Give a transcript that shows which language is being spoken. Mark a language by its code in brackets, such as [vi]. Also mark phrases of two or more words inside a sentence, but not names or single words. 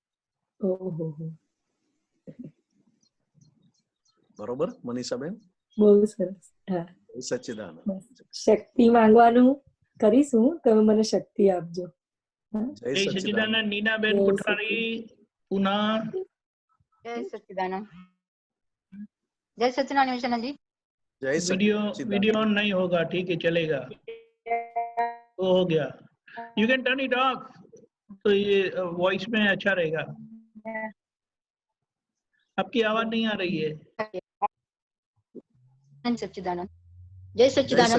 [gu] બરોબર મનીષાબેન? બહુ સરસ. સચ્ચિદાનંદ. શક્તિ માંગવાનું કરીશું, તમે મને શક્તિ આપજો. જય સચ્ચિદાનંદ. નીનાબેન કોઠારી પુના. [hi] जय सच्चिदानंद. जय सच्चिदानंद निमिषानंद जी. वीडियो ऑन नहीं होगा, ठीक है चलेगा. वो हो गया, [en] you can turn it off, [hi] तो ये वॉइस में अच्छा रहेगा. आपकी आवाज नहीं आ रही है. सच्चिदानंद. जय सच्चिदानंद.